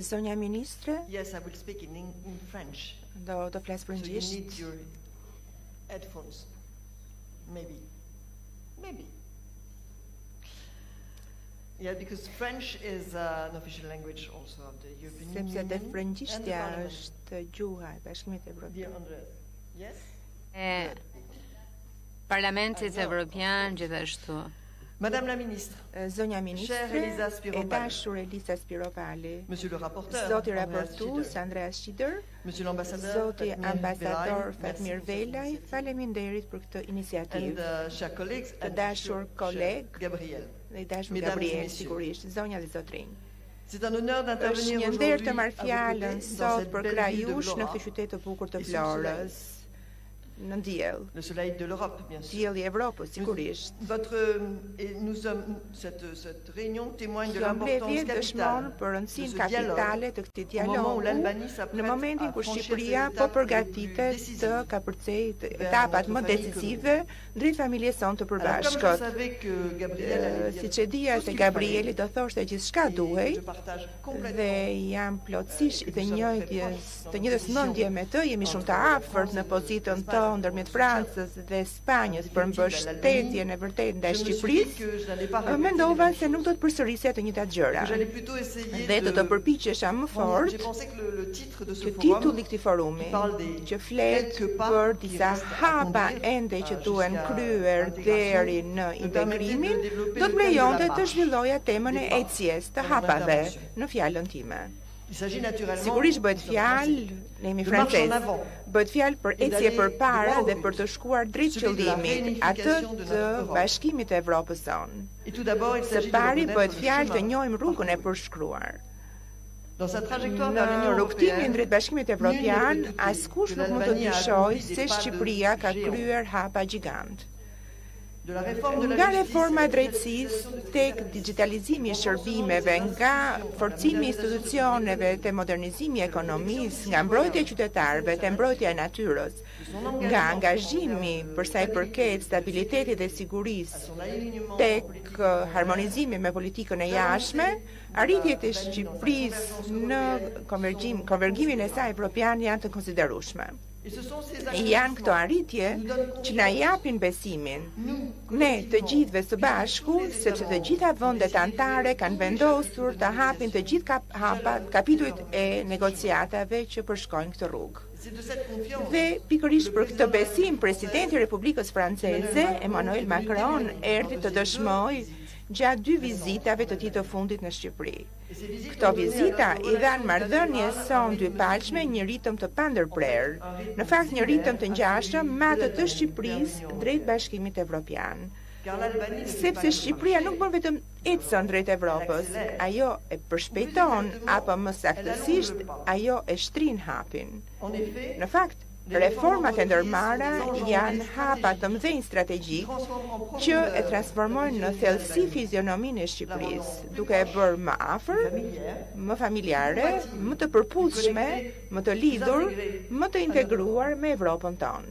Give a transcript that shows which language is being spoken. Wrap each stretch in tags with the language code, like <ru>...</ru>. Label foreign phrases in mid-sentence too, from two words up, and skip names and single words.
<sq>Zonja Ministre,</sq> <en>yes, I will speak in French.</en> <sq>do flas</sq> <en>So you</en> <sq>frëngjisht.</sq> <en>need your headphones. Maybe. Yeah, because French is an official language also of the European</en> <sq>Sepse</sq> <en>Union.</en> <sq>dhe</sq> <en>and the</en> <sq>frëngjishtja</sq> <en>Parliament.</en> <sq>është gjuha e Bashkimit Evropian.</sq> <en>Dear Andres. Yes?</en> <sq>E Parlamentit Evropian gjithashtu.</sq> <fr>Madame la Ministre,</fr> <sq>Zonja Ministre,</sq> <fr>Cher Elisa</fr> <sq>e Spirovali. dashur Elisa Spirovali,</sq> <fr>Monsieur le rapporteur,</fr> <sq>Zoti Andreas raportues Schieder, Andreas Schieder,</sq> <fr>Monsieur l'ambassadeur,</fr> <sq>Zoti Fatmir ambasador Belaj, Fatmir</sq> <fr>merci pour cette</fr> <sq>Velaj,</sq> <fr>initiative.</fr> <sq>faleminderit për këtë</sq> <en>And</en> <sq>iniciativë.</sq> <fr>chers collègues,</fr> <en>and</en> <sq>dashur</sq> <fr>cher</fr> <sq>koleg, Gabriel. Dhe i dashur</sq> <fr>Mesdames et</fr> <sq>Gabriel,</sq> <fr>messieurs.</fr> <sq>sigurisht, zonja dhe zotrinj.</sq> <fr>C'est un honneur</fr> <sq>Është</sq> <fr>d'intervenir</fr> <sq>një nder</sq> <fr>aujourd'hui</fr> <sq>të marr</sq> <fr>à vos</fr> <sq>fjalën</sq> <fr>côtés dans</fr> <sq>sot</sq> <fr>cette</fr> <sq>për</sq> <fr>belle</fr> <sq>kraj</sq> <fr>ville de</fr> <sq>jush në</sq> <fr>Vlora.</fr> <sq>këtë qytet të bukur të</sq> <fr>Et sous le soleil.</fr> <sq>Florës, në diell,</sq> <fr>Le soleil de l'Europe, bien sûr.</fr> <sq>dielli i Evropës, sigurisht.</sq> <fr>Et nous sommes, cette réunion témoigne de</fr> <sq>Kjo</sq> <fr>l'importance</fr> <sq>mbledhje dëshmon</sq> <fr>capitale</fr> <sq>për</sq> <fr>de</fr> <sq>rëndësinë</sq> <fr>ce</fr> <sq>kapitale</sq> <fr>dialogue</fr> <sq>të këtij</sq> <fr>au moment où</fr> <sq>dialogu</sq> <fr>l'Albanie s'apprête</fr> <sq>në momentin</sq> <fr>à</fr> <sq>kur</sq> <fr>franchir</fr> <sq>Shqipëria</sq> <fr>ses</fr> <sq>po</sq> <fr>étapes</fr> <sq>përgatitet</sq> <fr>décisives</fr> <sq>të kapërcej</sq> <fr>vers</fr> <sq>etapat</sq> <fr>notre</fr> <sq>më</sq> <fr>famille</fr> <sq>decisive drejt familjes sonë të</sq> <fr>Alors, comme je</fr> <sq>përbashkët.</sq> <fr>savais que Gabriel allait dire</fr> <sq>Siç e dija</sq> <fr>tout ce</fr> <sq>se</sq> <fr>qu'il</fr> <sq>Gabrieli</sq> <fr>fallait,</fr> <sq>do thoshte gjithçka</sq> <fr>et</fr> <sq>duhej</sq> <fr>je partage</fr> <sq>dhe</sq> <fr>complètement</fr> <sq>jam plotësisht të njëjtës mendje me të, jemi shumë të afërt në pozitën tonë ndërmjet Francës dhe Spanjës për mbështetjen e vërtetë ndaj</sq> <fr>je me suis dit</fr> <sq>Shqipërisë.</sq> <fr>que je n'allais pas répéter</fr> <sq>Mendova</sq> <fr>les</fr> <sq>se nuk do të përsërisja të njëjtat gjëra.</sq> <fr>que j'allais plutôt essayer</fr> <sq>Dhe</sq> <fr>de</fr> <sq>të përpiqesha më fort</sq> <fr>J'ai pensé que le titre de ce</fr> <sq>që</sq> <fr>forum</fr> <sq>titulli i këtij forumi që flet për disa hapa ende që duhen kryer deri në integrimin, do të më lejonte të zhvilloja temën e ecjes të hapave në fjalën time.</sq> <fr>il s'agit naturellement</fr> <sq>Sigurisht bëhet fjalë, ne jemi francezë, bëhet fjalë për ecje përpara dhe për të shkuar drejt qëllimit, atë të bashkimit të Evropës sonë.</sq> <fr>et tout d'abord il</fr> <sq>Së</sq> <fr>s'agit de</fr> <sq>pari</sq> <fr>reconnaître</fr> <sq>bëhet</sq> <fr>le</fr> <sq>fjalë të</sq> <fr>chemin</fr> <sq>njohim rrugën e përshkruar.</sq> <fr>dans sa trajectoire vers</fr> <sq>Në</sq> <fr>l'Union</fr> <sq>rrugtimin</sq> <fr>européenne.</fr> <sq>drejt Bashkimit Evropian, askush nuk mund të dyshojë se Shqipëria ka kryer hapa gjigant.</sq> <fr>De la réforme de la</fr> <sq>Nga</sq> <fr>justice,</fr> <sq>reforma e drejtësisë tek digitalizimi i shërbimeve, nga forcimi i institucioneve te modernizimi i ekonomisë, nga mbrojtja e qytetarëve te mbrojtja e natyrës, nga angazhimi për sa i përket stabilitetit dhe sigurisë</sq> <fr>son alignement</fr> <sq>tek harmonizimi me politikën e jashtme, arritjet e Shqipërisë në konvergimin e saj evropian janë të konsiderueshme.</sq> <fr>et ce sont ces</fr> <sq>Janë këto arritje që na japin besimin, ne të gjithëve së bashku, sepse të gjitha vendet anëtare kanë vendosur të hapin të gjithë kapitujt e negociatave që përshkojnë këtë rrugë.</sq> <fr>c'est de cette confiance</fr> <sq>Dhe pikërisht për këtë besim, presidenti i Republikës Franceze, Emmanuel Macron, erdhi të dëshmojë gjatë 2 vizitave të tij të fundit në Shqipëri. Këto vizita i dhanë marrëdhënies son dypalshme një ritëm të pandërprer, në fakt një ritëm të ngjashëm me atë të Shqipërisë drejt Bashkimit Evropian.</sq> <fr>car l'Albanie ne fait pas</fr> <sq>Sepse Shqipëria nuk bën vetëm ecën drejt Evropës, ajo e përshpejton apo më saktësisht ajo e shtrin hapin.</sq> <fr>en effet</fr> <sq>Në fakt, reformat e ndërmarra janë hapa të mëdhenj strategjik që e transformojnë në thellësi fizionominë e Shqipërisë, duke e bërë më afër, më familjare, më të përputhshme, më të lidhur, më të integruar me Evropën tonë.</sq>